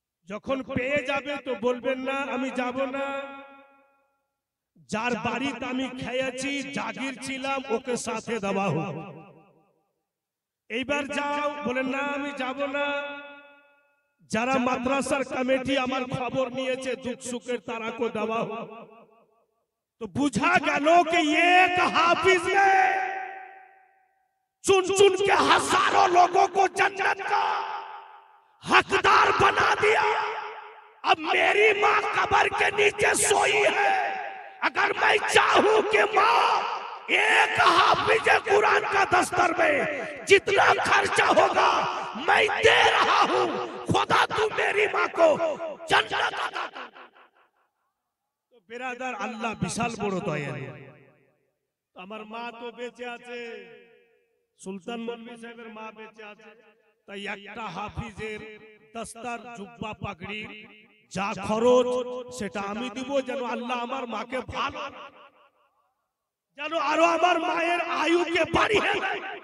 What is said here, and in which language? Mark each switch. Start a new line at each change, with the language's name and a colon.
Bangla: যখন পেয়ে যাবে তো বলবেন না আমি যাব না, যার বাড়িতে আমি খেয়েছি, জাগির ছিলাম, ওকে সাথে দেওয়া হোক। এইবার যাও, বলেন না আমি যাব না, যারা মাদ্রাসার কমিটি আমার খবর নিয়েছে দুঃখ সুখের তারাকে দেওয়া হোক।
Hindi: तो बुझा गया कि एक हाफिज ने चुन चुन के हजारों लोगों को जन्नत का हकदार बना दिया। अब मेरी माँ कब्र के नीचे सोई है, अगर मैं चाहूं कि माँ एक हाफिज कुरान का दस्तर में जितना खर्चा होगा मैं दे रहा हूं, खुदा तू मेरी माँ को जन्नत अता कर। बिरादर अल्लाह विशाल बड़ो दयालु।
Bangla: আমার মা তো বেঁচে আছে, সুলতান মৌলভী সাহেবের মা বেঁচে আছে, তাই একটা হাফিজের দস্তার জুব্বা পাগড়ি যা খরচ সেটা আমি দিব, যেন আল্লাহ আমার মাকে ভালো, যেন আরো আমার মায়ের আয়ুকে বাড়িয়ে দেয়।